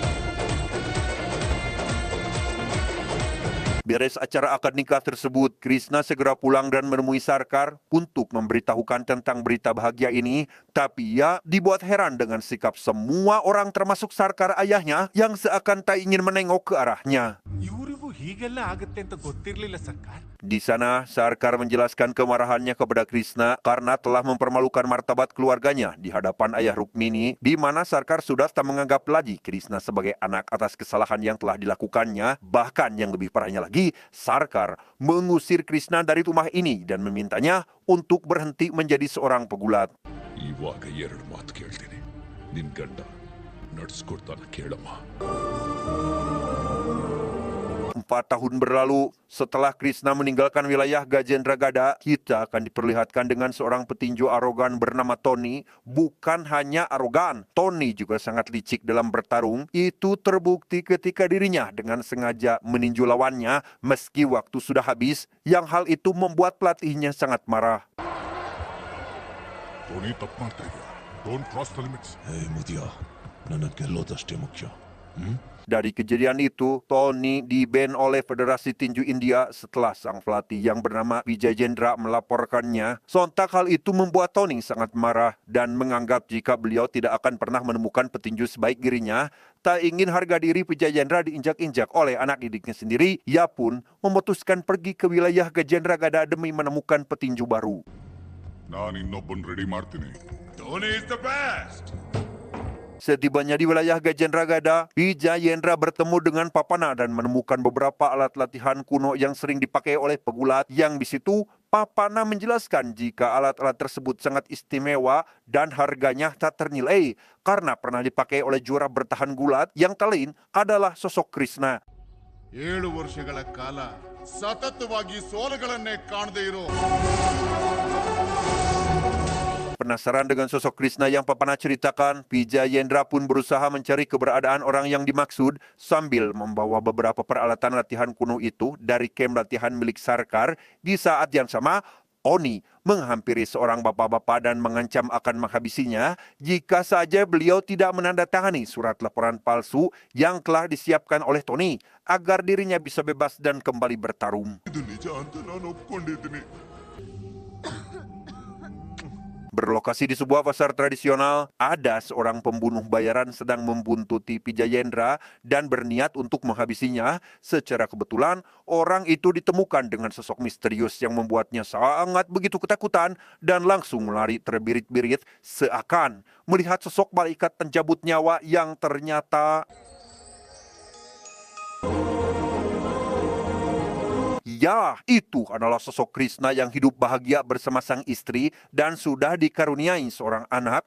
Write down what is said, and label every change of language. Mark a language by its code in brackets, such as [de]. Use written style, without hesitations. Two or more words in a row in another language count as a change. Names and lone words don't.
[id] Beres acara akad nikah tersebut, Krishna segera pulang dan menemui Sarkar untuk memberitahukan tentang berita bahagia ini. Tapi ia dibuat heran dengan sikap semua orang termasuk Sarkar ayahnya yang seakan tak ingin menengok ke arahnya. [kn] ಇವರಿಗೂ ಹೀಗೆಲ್ಲ ಆಗುತ್ತೆ ಅಂತ ಗೊತ್ತಿರ್ಲಿಲ್ಲ ಸರ್ಕಾರ. [id] Di sana, Sarkar menjelaskan kemarahannya kepada Krishna karena telah mempermalukan martabat keluarganya di hadapan ayah Rukmini, di mana Sarkar sudah tak menganggap lagi Krishna sebagai anak atas kesalahan yang telah dilakukannya. Bahkan yang lebih parahnya lagi, Sarkar mengusir Krishna dari rumah ini dan memintanya untuk berhenti menjadi seorang pegulat. [kn] ಇವಾಗ ಎರಡು ಮಾತು ಕೇಳ್ತೀನಿ ನಿನ್ ಗಂಡ ನಡ್ಸ್ಕೊಡ್ತಾನ ಕೇಳಮ್ಮ [id] 4 tahun berlalu setelah Krishna meninggalkan wilayah Gajendra Gada, kita akan diperlihatkan dengan seorang petinju arogan bernama Tony. Bukan hanya arogan, Tony juga sangat licik dalam bertarung. Itu terbukti ketika dirinya dengan sengaja meninju lawannya meski waktu sudah habis, yang hal itu membuat pelatihnya sangat marah. [kn] ಟೋನಿ ತಪ್ಪು ಮಾಡ್ತಾ ಇದೆಯಾ [en] don't cross the limits [kn] ಏ ಮುದಿಯ ನನ್ನ ಗೆಲ್ಲೋದಷ್ಟೇ ಮುಖ್ಯ [id] Dari kejadian itu, Tony di-ban oleh Federasi Tinju India setelah sang pelatih yang bernama Vijay Jendra melaporkannya. Sontak hal itu membuat Tony sangat marah dan menganggap jika beliau tidak akan pernah menemukan petinju sebaik dirinya. Tak ingin harga diri Vijay Jendra diinjak-injak oleh anak didiknya sendiri, ia pun memutuskan pergi ke wilayah Gajendra Gada demi menemukan petinju baru. [kn] ನಾನು ಇನ್ನೊಬ್ಬನ್ ರೆಡಿ ಮಾಡ್ತೀನಿ [en] Dhoni is the best [id] Setibanya di wilayah Gajendra Gada, Vijay Jendra bertemu dengan Papana dan menemukan beberapa alat latihan kuno yang sering dipakai oleh pegulat. Yang di situ, Papana menjelaskan jika alat-alat tersebut sangat istimewa dan harganya tak ternilai karena pernah dipakai oleh juara bertahan gulat yang tak lain adalah sosok Krishna. [kn] 7 ವರ್ಷಗಳ ಕಾಲ ಸತತವಾಗಿ ಸೋಲುಗಳನ್ನೇ ಕಾಣದೇ ಇರೋ [id] Penasaran dengan sosok Krishna yang Papana ceritakan, Vijay Jendra pun berusaha mencari keberadaan orang yang dimaksud sambil membawa beberapa peralatan latihan kuno itu dari kem latihan milik Sarkar. Di saat yang sama, Tony menghampiri seorang bapak-bapak dan mengancam akan menghabisinya jika saja beliau tidak menandatangani surat laporan palsu yang telah disiapkan oleh Tony agar dirinya bisa bebas dan kembali bertarung. [kn] ಇದು ನಿಜ ಅಂತ ನಾನು ಒಪ್ಕೊಂಡಿದ್ದೀನಿ [id] Berlokasi di sebuah pasar tradisional, ada seorang pembunuh bayaran sedang membuntuti Pijayendra dan berniat untuk menghabisinya. Secara kebetulan, orang itu ditemukan dengan sosok misterius yang membuatnya sangat begitu ketakutan dan langsung lari terbirit-birit seakan melihat sosok malaikat pencabut nyawa yang ternyata ya, itu adalah sosok Krishna yang hidup bahagia bersama sang istri dan sudah dikaruniai seorang anak.